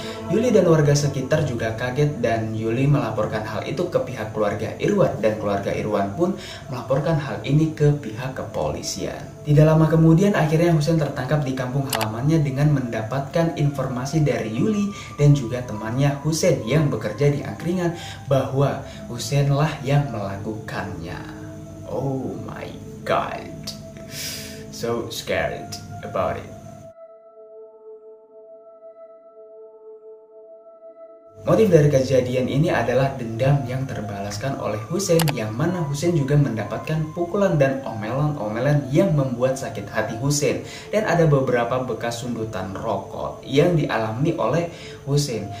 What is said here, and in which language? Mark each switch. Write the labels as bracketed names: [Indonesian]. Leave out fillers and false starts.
[Indonesian] Yuli dan warga sekitar juga kaget dan Yuli melaporkan hal itu ke pihak keluarga Irwan, dan keluarga Irwan pun melaporkan hal ini ke pihak kepolisian. Tidak lama kemudian akhirnya Husein tertangkap di kampung halamannya dengan mendapatkan informasi dari Yuli dan juga temannya Husein yang bekerja di angkringan bahwa Husein lah yang melakukannya. [English] Oh my god, so scared about it. [Indonesian] Motif dari kejadian ini adalah dendam yang terbalaskan oleh Husein, yang mana Husein juga mendapatkan pukulan dan omelan-omelan yang membuat sakit hati Husein. Dan ada beberapa bekas sundutan rokok yang dialami oleh Husein.